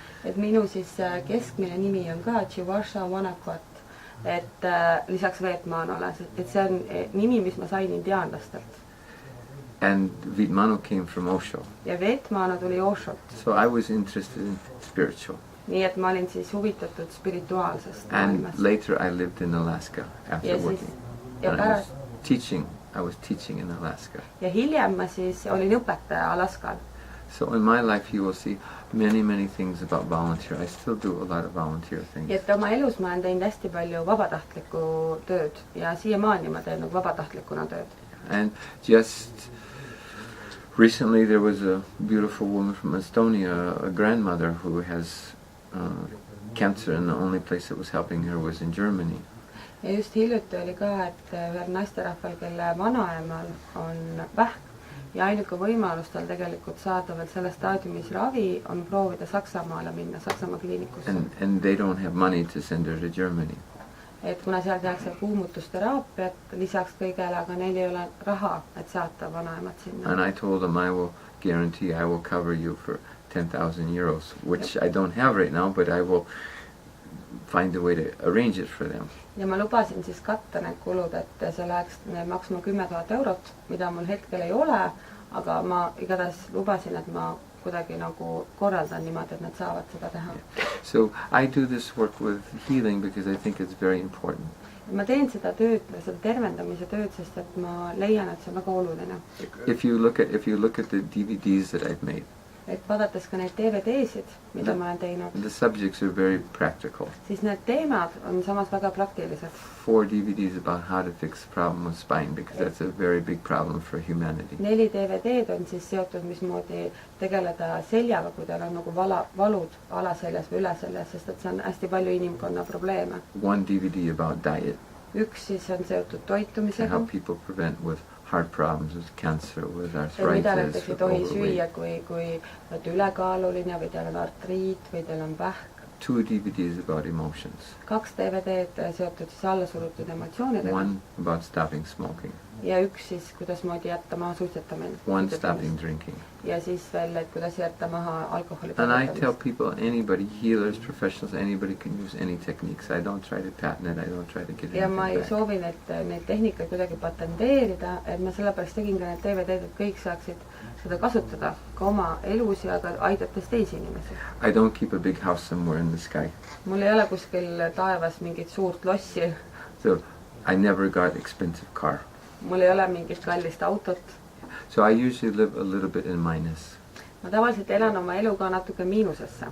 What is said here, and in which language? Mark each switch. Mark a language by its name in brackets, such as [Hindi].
[Estonian] Et minu siis keskmine nimi on ka Chiwasa Wanakwat. Et lisaks Veet Manole, et see on nimi, mis ma sain indiaanlastelt. [English] And Veet Manoga came from Osho. [Estonian] Ja Veet Manoga tuli Oshot. [English] So I was interested in spiritual. [Estonian] Nii et ma olin siis huvitatud spirituaalsest maailmast. [English] And later I lived in Alaska after working. And I was teaching in Alaska. [Estonian] Ja hiljem ma siis olin õpetaja Alaskal. [English] So in my life you will see many things about volunteer. I still do a lot of volunteer things. [Estonian] Ja et oma elus ma olen teinud hästi palju vabatahtlikku tööd ja siiamaani ma teen nagu vabatahtlikuna tööd. [English] And just recently there was a beautiful woman from Estonia, a grandmother who has cancer, and the only place that was helping her was in Germany. [Estonian] Ja just hiljuti oli ka, et ühel naisterahval, kelle vanaemal on vähk ja ainuke võimalus tal tegelikult saada veel selle staadiumis ravi on proovida Saksamaale minna, Saksamaa kliinikusse. [English] And they don't have money to send her to Germany. [Estonian] et kuna seal tehakse kuumutusteraapiat lisaks kõigele, aga neil ei ole raha, et saata vanaemad sinna. [English] And I told them I will guarantee I will cover you for 10,000 euros, which I don't have right now, but I will find a way to arrange it for them. [Estonian] Ja ma lubasin siis katta need kulud, et see läheks maksma 10 000 eurot, mida mul hetkel ei ole, aga ma igatahes lubasin, et ma kuidagi nagu korraldan niimoodi, et nad saavad seda teha. [English] So I do this work with healing because I think it's very important. [Estonian] Ma teen seda tööd, seda tervendamise tööd, sest et ma leian, et see on väga oluline. [English] If you look at the DVDs that I've made, [Estonian] et vaadates ka neid DVD-sid, mida ma olen teinud, [English] the subjects are very practical. [Estonian] Siis need teemad on samas väga praktilised. [English] 4 DVDs about how to fix the problem with spine because that's a very big problem for humanity. [Estonian] 4 DVD-d on siis seotud, mismoodi tegeleda seljaga, kui teil on nagu valud alaseljas või üleseljas, sest et see on hästi palju inimkonna probleeme. [English] 1 DVD about diet. [Estonian] Üks siis on seotud toitumisega. [English] How people prevent with heart problems, with cancer, with arthritis, [Estonian] näiteks ei tohi süüa, kui olete ülekaaluline või teil on artriit või teil on vähk. [English] 2 DVDs about emotions. [Estonian] 2 DVD-d seotud siis allasurutud emotsioonidega. [English] 1 about stopping smoking. [Estonian] Ja üks siis, kuidas moodi jätta maha suitsetamine. [English] 1 stopping drinking. [Estonian] Ja siis veel, et kuidas jätta maha alkoholi. [English] And I tell people, anybody, healers, professionals, anybody can use any techniques. I don't try to patent it, I don't try to get anything [Estonian] ja ma ei [English] back. [Estonian] soovin, et neid tehnikaid kuidagi patenteerida, et ma sellepärast tegin ka need DVD-d, et kõik saaksid seda kasutada ka oma elus ja ka aidates teisi inimesi. [English] I don't keep a big house somewhere in the sky. [Estonian] Mul ei ole kuskil taevas mingit suurt lossi. [English] So I never got expensive car. [Estonian] Mul ei ole mingit kallist autot. [English] So I usually live a little bit in minus. [Estonian] Ma tavaliselt elan oma eluga natuke miinusesse.